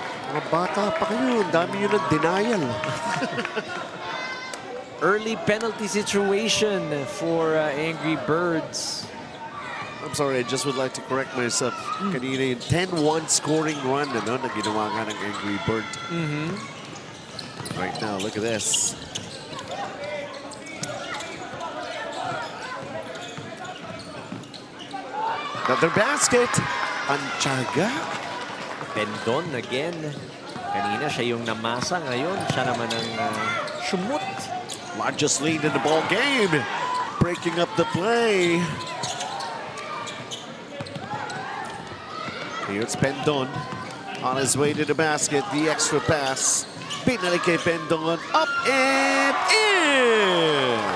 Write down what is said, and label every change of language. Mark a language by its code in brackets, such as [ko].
[tl] Mga bata pa kayo, ang dami yun ng denial. [en] Early penalty situation for Angry Birds. I'm sorry, I just would like to correct myself. [tl] Kanina yung 10-1 scoring run na ginawa nga ng Angry Bird. [en] Right now, look at this. Another basket. Anchaga. Pendon again. [tl] Kanina siya yung namasa, ngayon siya naman ang shumut. [en] Largest lead in the ball game. Breaking up the play. Here's Pendon on his way to the basket. The extra pass. [tl] Pinalik kay Pendon. [en] Up and in.